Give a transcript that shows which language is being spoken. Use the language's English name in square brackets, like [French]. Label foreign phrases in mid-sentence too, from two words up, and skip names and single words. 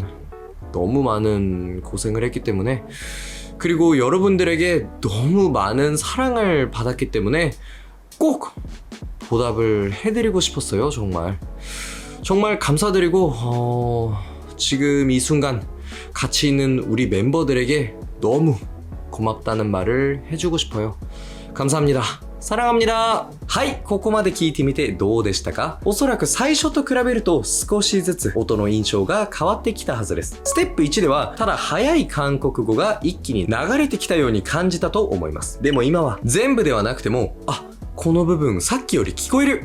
[Korean] 너무 많은 고생을 했기 때문에, 그리고 여러분들에게 너무 많은 사랑을 받았기 때문에 꼭 보답을 해드리고 싶었어요, 정말. 정말 감사드리고, 지금 이 순간 같이 있는 우리 멤버들에게 너무 고맙다는 말을 해주고 싶어요. 감사합니다. 사랑합니다. [Japanese] はい、ここまで聞いてみてどうでしたか？おそらく最初と比べると少しずつ音の印象が変わってきたはずです。ステップ1ではただ速い韓国語が一気に流れてきたように感じたと思います。でも今は全部ではなくても、この部分さっきより聞こえる。